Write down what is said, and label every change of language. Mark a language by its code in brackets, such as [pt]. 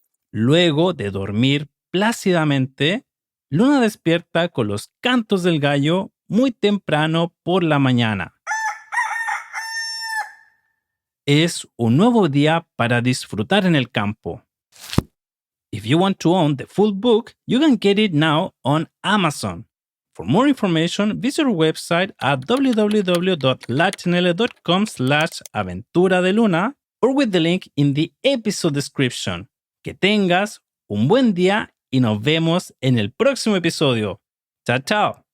[es] Luego de dormir plácidamente, Luna despierta con los cantos del gallo muy temprano por la mañana. Es un nuevo día para disfrutar en el campo. [en] If you want to own the full book, you can get it now on Amazon. For more information, visit our website at www.lachanele.com/aventura de Luna or with the link in the episode description. [es] Que tengas un buen día y nos vemos en el próximo episodio. Chao, chao.